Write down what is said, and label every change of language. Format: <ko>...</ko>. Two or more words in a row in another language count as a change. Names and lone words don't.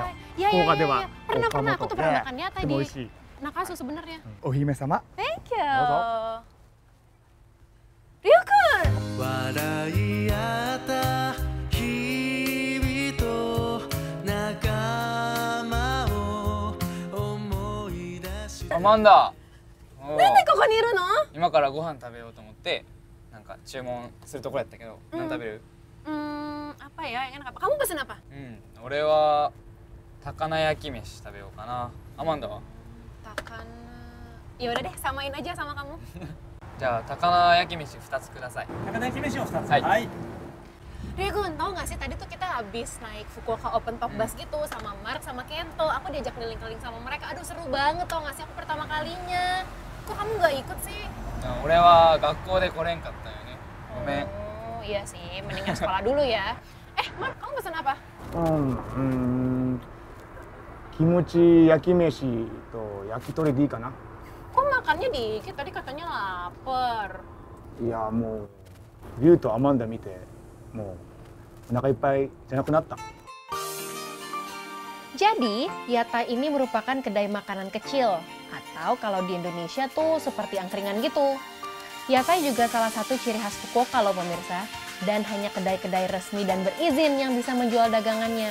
<ja>福岡では。</ja> <id>Pernah, aku tuh pernah makan ya tadi.</id> <ja>美味しい。</ja> <id>Nakasu sebenarnya.</id> <ja>お姫様。</ja> <en>Thank you.</en> <ja>どうぞ。 Ryukun. 笑い合った日々と仲間を思い出しアマンダ。なんでここにいるの? 今からご飯食べようと思ってなんか注文するところやったけど、何食べる？</ja> <id>Apa ya? Yang enak apa? Kamu pesen apa?</id> <ja>俺は高菜焼き飯食べようかな。アマンダは？</ja> <id>Ya udah deh, samain aja sama kamu.</id> <ja>じゃあ高菜焼き飯2つください。高菜焼き飯を2つ。はい。はい。</ja> <id>Gun, tau gak sih tadi tuh kita habis naik Fukuoka Open Top Bus gitu sama Mark sama Kento. Aku diajak keliling-keliling sama mereka. Aduh seru banget tau gak sih, aku pertama kalinya. Kok kamu gak ikut sih?</id> <ja>俺は学校で来れんかったよね。ごめん。</ja> <id>Oh iya sih, mendingan sekolah dulu ya. Mark, kamu pesan apa?</id> <ja>キムチ焼き飯と焼き鳥でいいかな。</ja> <id>Kok makannya dikit? Tadi katanya lapar.</id> <ja>いやもうリュウとアマンダ見てもうお腹いっぱいじゃなくなった。</ja> <id>Jadi, Yatai ini merupakan kedai makanan kecil, atau kalau di Indonesia tuh seperti angkringan gitu. Yatai juga salah satu ciri khas Fukuoka loh pemirsa, dan hanya kedai-kedai resmi dan berizin yang bisa menjual dagangannya.</id>